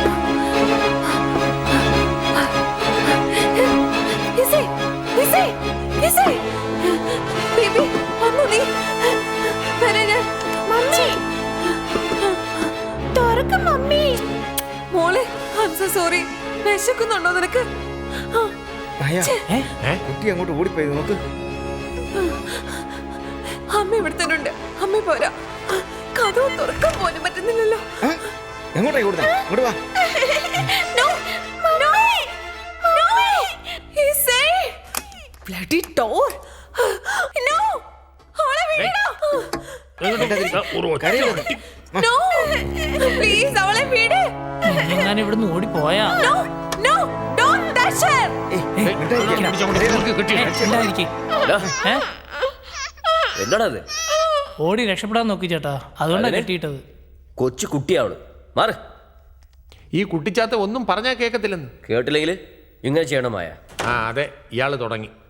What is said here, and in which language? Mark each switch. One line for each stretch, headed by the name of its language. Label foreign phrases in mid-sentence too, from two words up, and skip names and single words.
Malayalam: ബേബി വന്നു നീ. വരാൻ മമ്മി തുറക്ക് മമ്മി. മോളെ,
English: I'm so sorry.
Malayalam: വിശക്കുന്നുണ്ടോ നിനക്ക്? മായ, കുട്ടി അങ്ങോട്ട് ഓടിപ്പോയി നോക്ക്. അമ്മ ഇവിടെ തന്നെ ഉണ്ട്. അമ്മ പോരാ, കഥവ് തുറക്കാൻ പോലും പറ്റുന്നില്ലല്ലോ. എങ്ങോട്ടാ ഓടുന്നേ? ഇങ്ങോട്ട് വാ.
English: No, no, no. He say bloody door. No,
Malayalam: അവളെ വിടണോ?
English: No, please
Malayalam: അവളെ വിട്. ഞാൻ ഇവിടുന്ന് ഓടിപ്പോയാ.
English: No, no, don't touch her.
Malayalam: എന്താടാ അത്? ഓടി രക്ഷപ്പെടാൻ നോക്കി ചേട്ടാ, അതുകൊണ്ടാണ് കെട്ടിയിട്ടത്. കൊച്ചു കുട്ടിയാവള്. മാറ്. ഈ കുട്ടിച്ചാത്ത ഒന്നും പറഞ്ഞാൽ കേൾക്കത്തില്ലെന്ന്. കേട്ടില്ലെങ്കിൽ ഇങ്ങനെ ചെയ്യണമായ. അതെ, ഇയാള് തുടങ്ങി.